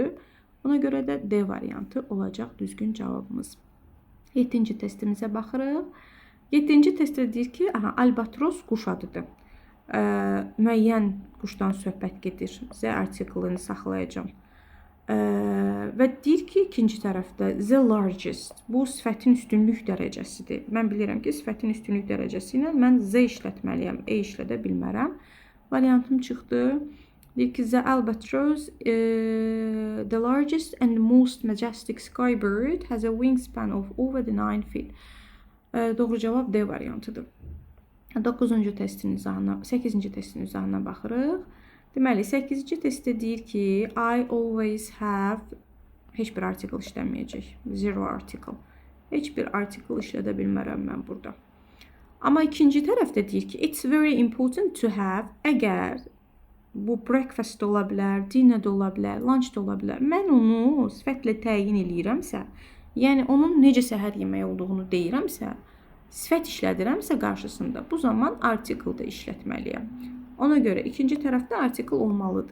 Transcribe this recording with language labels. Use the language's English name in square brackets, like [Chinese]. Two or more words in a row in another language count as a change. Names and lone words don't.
[Azerbaijani] Ona görə də D variantı olacaq düzgün cavabımız. 7-ci testimizə baxırıq. 7-ci testdə deyir ki, albatros quş adıdır. Müəyyən quşdan söhbət gedir. Z artiklını saxlayacağım. Və deyir ki, ikinci tərəfdə [English] the largest. [Azerbaijani] Bu sifətin üstünlük dərəcəsidir. Mən bilirəm ki, sifətin üstünlük dərəcəsi ilə mən z işlətməliyəm, e işlədə bilmərəm. Variantım çıxdı. Deyir ki, [English] the albatross, the largest and most majestic sky bird has a wingspan of over the 9 feet. [Azerbaijani] Doğru cavab D variantıdır. 8-ci testin izahına baxırıq. Deməli, 8-ci testdə deyir ki, [English] I always have, [Azerbaijani] heç bir article işlənməyəcək. [English] Zero article. [Azerbaijani] Heç bir article işlədə bilmərəm mən burada. Amma ikinci tərəfdə deyir ki, [English] it's very important to have, [Azerbaijani] əgər bu breakfast ola bilər, dinner də ola bilər, lunch da ola bilər. Mən onu sifətlə təyin eləyirəmsə, yəni onun necə səhər yeməyi olduğunu deyirəmsə, sifət işlədirəmsə qarşısında, bu zaman article da işlətməliyəm. Ona görə ikinci tərəfdə article olmalıdır.